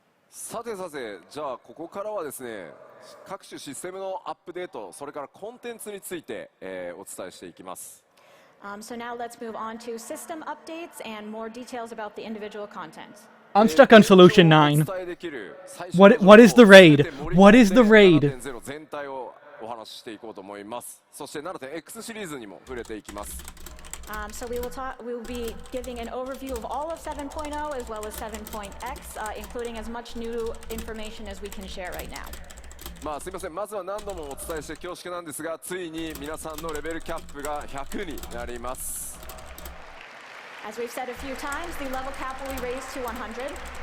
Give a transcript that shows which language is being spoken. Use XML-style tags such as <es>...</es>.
<ja>さてさて、じゃあここからはですね、各種システムのアップデート、それからコンテンツについて、お伝えしていきます。</ja> <en>So now let's move on to system updates and more details about the individual content. I'm stuck on Solution 9. What is the raid? What is the raid?</en> <ja>全体をお話ししていこうと思います。そして 7.X シリーズにも触れていきます。</ja> <en>So we will be giving an overview of all of 7.0 as well as 7.x, including as much new information as we can share right now.</en> <ja>すいません、まずは何度もお伝えして恐縮なんですが、ついに皆さんのレベルキャップが100になります。</ja> <en>As we've said a few times, the level cap will be raised to 100.</en>